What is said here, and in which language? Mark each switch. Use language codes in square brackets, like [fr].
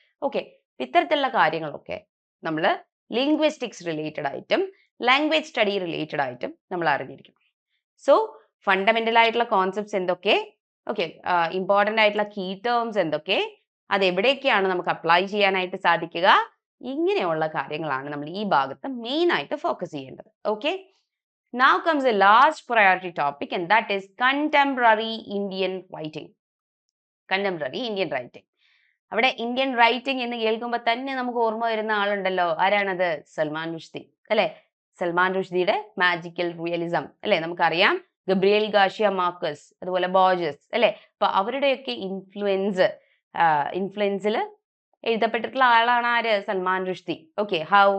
[ml] Okay, ഇത്തരത്തിലുള്ള കാര്യങ്ങളൊക്കെ നമ്മൾ ലിംഗ്വിസ്റ്റിക്സ് റിലേറ്റഡ് ആയിട്ടും ലാംഗ്വേജ് സ്റ്റഡി റിലേറ്റഡ് ആയിട്ടും നമ്മൾ അറിഞ്ഞിരിക്കണം. സോ ഫണ്ടമെന്റൽ ആയിട്ടുള്ള കോൺസെപ്റ്റ്സ് എന്തൊക്കെ, ഓക്കെ, ഇമ്പോർട്ടൻ്റ് ആയിട്ടുള്ള കീ ടേംസ് എന്തൊക്കെ, അത് എവിടെയൊക്കെയാണ് നമുക്ക് അപ്ലൈ ചെയ്യാനായിട്ട് സാധിക്കുക, ഇങ്ങനെയുള്ള കാര്യങ്ങളാണ് നമ്മൾ ഈ ഭാഗത്ത് മെയിൻ ആയിട്ട് ഫോക്കസ് ചെയ്യേണ്ടത്. [en] Okay, now comes the last priority topic and that is contemporary Indian writing. Contemporary Indian writing. [ml] അവിടെ ഇന്ത്യൻ റൈറ്റിംഗ് എന്ന് കേൾക്കുമ്പോൾ തന്നെ നമുക്ക് ഓർമ്മ വരുന്ന ആളുണ്ടല്ലോ, ആരാണത്? സൽമാൻ റുഷ്ദി അല്ലെ. സൽമാൻ റുഷ്ദിയുടെ മാജിക്കൽ റിയലിസം അല്ലെ, നമുക്കറിയാം. ഗബ്രിയേൽ ഗാർഷ്യ മാർക്കസ്, അതുപോലെ ബോർജസ് അല്ലെ. അപ്പൊ അവരുടെയൊക്കെ ഇൻഫ്ലുവൻസിൽ എഴുതപ്പെട്ടിട്ടുള്ള ആളാണ് ആര്? സൽമാൻ റുഷ്ദി. Okay, how?